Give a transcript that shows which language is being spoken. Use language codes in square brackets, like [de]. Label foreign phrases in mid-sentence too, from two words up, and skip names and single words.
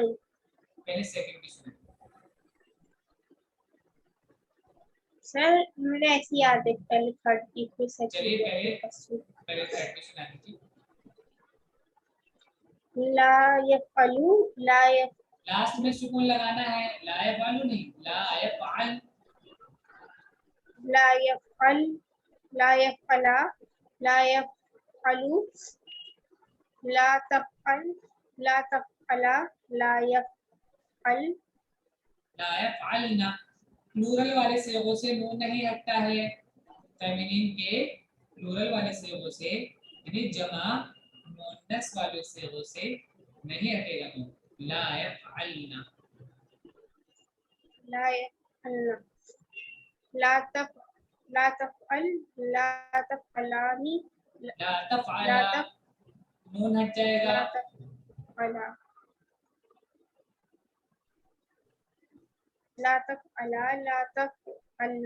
[hi] पहले सेकंड की सुनाइए। सर मुझे ऐसी याद है, पहले थर्ड की फिर चलिए सेकंड। पहले थर्ड की सुना दीजिए। [ar] لا يفعلُ لا يف [hi] लास्ट में सुकून लगाना है, [ar] لا يفعلُ नहीं, لا يفعلْ. لا يفعلْ لا يفعلا لا يفعلُ لا تفعلْ لا تفعلا لا يفعلْ لا يفعلنَ. [hi] प्लूरल वाले सिगों से नून नहीं हटता है, फेमिनिन के प्लूरल वाले सिगों से, यानी जमा मुअन्नस वाले सिगों से नहीं हटेगा नून। [ar] لا يفعلنَ, لا يفعلنَ لا تفعلْ لا تفعلانِ لا تفعلا, [hi] नून हट जाएगा। [ar] لا تفعلا لا تفعلا لا تفعلنَ